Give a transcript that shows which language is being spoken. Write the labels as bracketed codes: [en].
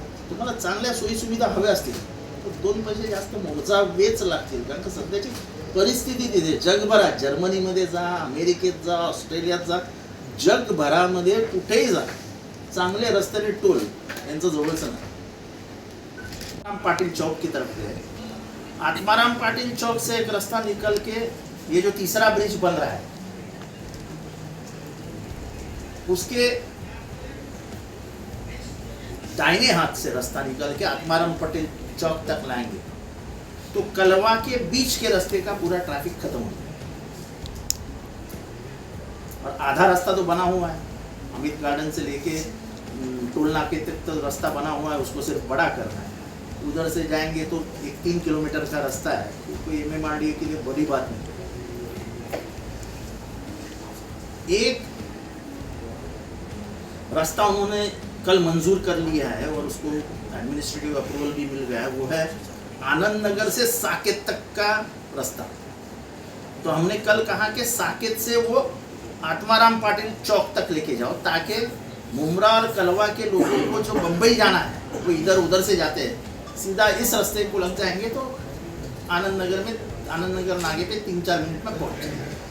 [mr] तुम्हाला चांगल्या सोयीसुविधा हव्या असतील तर 2 पैसे जास्त मोजावेच लागतील. कारण का सध्याची परिस्थिती तिथे जगभरात, जर्मनीमध्ये जा, अमेरिकेत जा, ऑस्ट्रेलियात जा, जगभरामध्ये कुठेही जा, चांगले रस्ते आणि टोल यांचं जवळच नाही. [hi] आत्माराम पाटिल चौक की तरफ है. आत्माराम पाटिल चौक से एक रास्ता निकल के ये जो तीसरा ब्रिज बन रहा है उसके दाहिने हाथ से रास्ता निकल के आत्माराम पटेल चौक तक लाएंगे तो कलवा के बीच के रास्ते का पूरा ट्रैफिक खत्म हो जाएगा. और आधा रास्ता तो बना हुआ है. अमित गार्डन से लेके टोल नाके तक तो रास्ता बना हुआ है, उसको सिर्फ बड़ा करना है. उधर से जाएंगे तो एक 3 किलोमीटर का रास्ता है. कोई MMRDA के लिए बड़ी बात नहीं. एक रास्ता उन्होंने कल मंजूर कर लिया है और उसको एडमिनिस्ट्रेटिव अप्रूवल भी मिल गया है. वो है आनंद नगर से साकेत तक का रास्ता. तो हमने कल कहा कि साकेत से वो आत्माराम पाटिल चौक तक लेके जाओ ताकि मुमरा और कलवा के लोगों को जो बम्बई जाना है वो इधर उधर से जाते हैं सीधा इस रास्ते को लग जाएंगे तो आनंद नगर नागे पे 3-4 मिनट में पहुंच जाएंगे.